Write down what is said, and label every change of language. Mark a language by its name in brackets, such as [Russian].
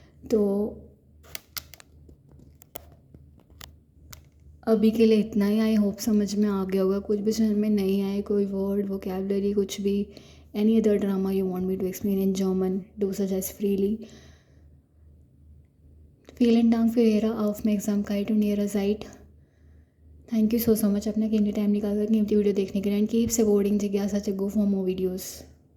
[Hindi] तो अभी के लिए इतना ही। [English] I hope [Hindi] समझ में आ गया होगा। कुछ भी समझ में नहीं आए, कोई वर्ड वोकेबलरी कुछ भी, [English] Any other drama you want me to explain in German, do suggest freely. [German] Vielen Dank für Ihre Aufmerksamkeit und Ihre Zeit. [English] thank you so much [Hindi] अपना कीमती टाइम निकाल कर कीमती वीडियो देखने के लिए, एंड [English] keep supporting [Hindi] जिज्ञासा चग्गू फॉर मोर वीडियोज़।